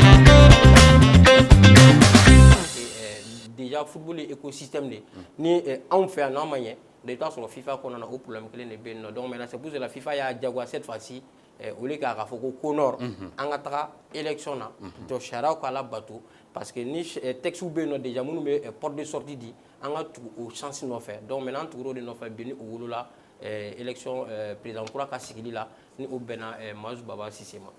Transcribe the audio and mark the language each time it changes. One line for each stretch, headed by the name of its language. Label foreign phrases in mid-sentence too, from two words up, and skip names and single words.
Bambara: déjà football ye écosystème de ni anw fɛ yan n'an ma ɲɛ de t'a sɔrɔ FIFA kɔnɔna o problème kelen de bɛ yen nɔ
French: donc maintenant c'est pour cela
Bambara: FIFA y'a jagoya
French: cette fois-ci au lieu
Bambara: k'a fɔ ko CONOR an ka taga élection na donc sariyaw k'a labato parce que ni texte bɛ yen nɔ déjà minnu bɛ
French: porte de sortie
Bambara: di an ka tugu o chance nɔfɛ
French: donc maintenant
Bambara: an tugura o de nɔfɛ bi ni o wolola élection président kura ka sigili la ni o bɛnna Mazu Baba Sise ma.